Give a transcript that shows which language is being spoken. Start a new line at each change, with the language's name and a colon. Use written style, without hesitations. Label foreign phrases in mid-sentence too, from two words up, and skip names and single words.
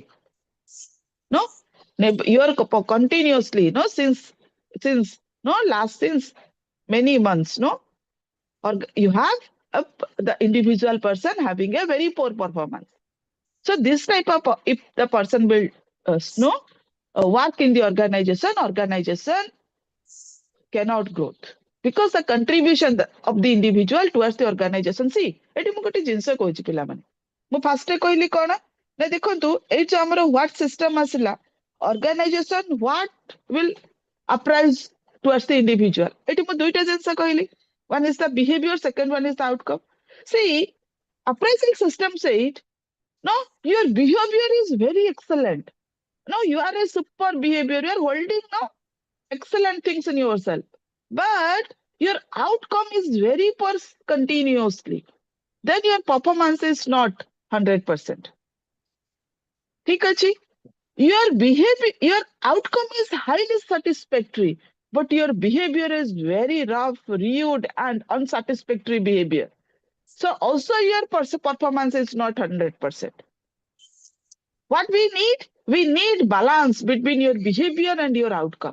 English: No, you are continuously, no, since many months, no, or you have the individual person having a very poor performance. So this type of, if the person will work in the organization cannot grow because the contribution of the individual towards the organization. See,
Odia: ଏଠି ମୁଁ ଗୋଟେ ଜିନିଷ କହୁଛି ପିଲାମାନେ, ମୁଁ ଫାର୍ଷ୍ଟ କହିଲି କଣ ନା ଦେଖନ୍ତୁ ଏଇ ଯୋଉ ଆମର
English: what system
Odia: ଆସିଲା,
English: organization what will appraise towards the individual.
Odia: ଏଠି ମୁଁ ଦୁଇଟା ଜିନିଷ କହିଲି,
English: one is the behavior, second one is the outcome. See, appraisal system said, no, your behavior is very excellent. No, you are a super behavior. You are holding no excellent things in yourself. But your outcome is very poor continuously. Then your performance is not 100%.
Odia: ଠିକ ଅଛି?
English: Your behavior, your outcome is highly satisfactory, but your behavior is very rough, rude, and unsatisfactory behavior. So also your performance is not 100%. What we need balance between your behavior and your outcome.